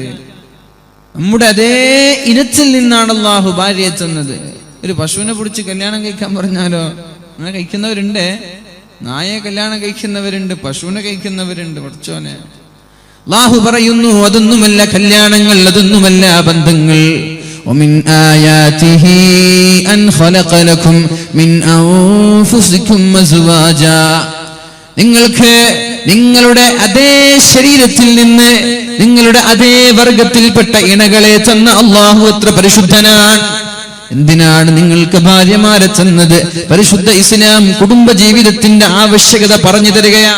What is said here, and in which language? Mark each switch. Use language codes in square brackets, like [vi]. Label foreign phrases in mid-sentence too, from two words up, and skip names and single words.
[ml] നമ്മുടെ അതേ ഇനത്തിൽ നിന്നാണ് അള്ളാഹു ഭാര്യയെ തന്നത്. ഒരു പശുവിനെ പിടിച്ച് കല്യാണം കഴിക്കാൻ പറഞ്ഞാലോ? അങ്ങനെ കഴിക്കുന്നവരുണ്ട്. നായയെ കല്യാണം കഴിക്കുന്നവരുണ്ട്, പശുവിനെ കഴിക്കുന്നവരുണ്ട്. പഠിച്ചോനെ, അള്ളാഹു പറയുന്നു അതൊന്നുമല്ല കല്യാണങ്ങൾ, അതൊന്നുമല്ല ബന്ധങ്ങൾ. [ar] ومن آياته أن خلق لكم من أنفسكم أزواجا, [ml] നിങ്ങൾക്ക് നിങ്ങളുടെ അതേ ശരീരത്തിൽ നിന്ന് നിങ്ങളുടെ അതേ വർഗത്തിൽപ്പെട്ട ഇണകളെ തന്ന അല്ലാഹു എത്ര പരിശുദ്ധനാണ്. എന്തിനാണ് നിങ്ങൾക്ക് ഭാര്യമാരെ തന്നത്? പരിശുദ്ധ ഇസ്ലാം കുടുംബജീവിതത്തിന്റെ ആവശ്യകത പറഞ്ഞു തരികയാണ്.